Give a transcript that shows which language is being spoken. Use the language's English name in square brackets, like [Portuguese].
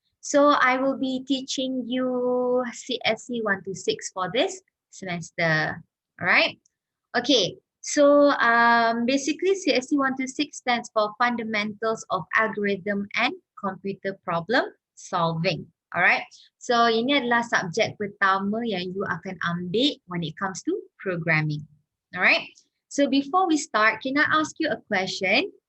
[English] So, I will be teaching you CSC126 for this semester. Alright. Okay. So, basically CSC126 stands for Fundamentals of Algorithm and Computer Problem Solving. Alright. [Malay] So, ini adalah subjek pertama yang you akan ambil [English] when it comes to programming. Alright. So, before we start, can I ask you a question?